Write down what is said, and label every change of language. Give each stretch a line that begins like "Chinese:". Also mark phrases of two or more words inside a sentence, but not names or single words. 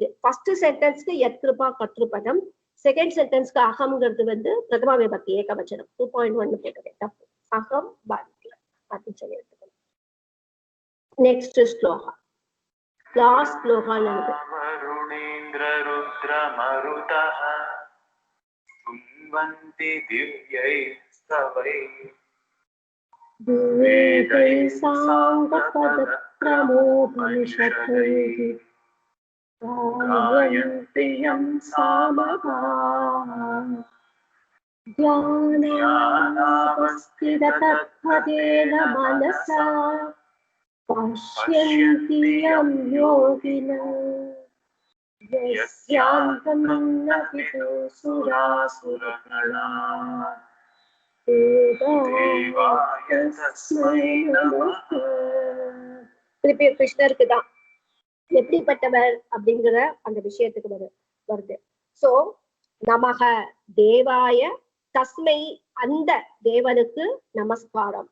English: first sentence
Tamil: யத்கிருபா கர்த்திருபதம்,
English: second sentence
Tamil: அகம்ங்கிறது வந்து
Sanskrit: प्रथमा विभक्ति एकवचनम्.
Tamil: 2.1 போட்டேன் தப்பு. அகம் வந்தே அப்படின்னு சொல்லி எடுத்துக்கணும்.
English: next sloka, last sloka.
Sanskrit: वरुणेन्द्र रुद्र मरुतः स्तुन्वन्ति दिव्यैः स्तवै वेदै साङ्गपदक्रमोपनिषदैः गायन्ति यं सामगाः ध्यानावस्थिततत्पदेन मनसा पश्यन्ति यं योगिनः यस्यान्तं न विदुसुरासुरगणाः
Tamil: திருப்பி கிருஷ்ணருக்கு தான் எப்படிப்பட்டவர் அப்படிங்கிற அந்த விஷயத்துக்கு வருது. சோ
Sanskrit: नमः देवाय तस्मै,
Tamil: அந்த தேவனுக்கு நமஸ்காரம்.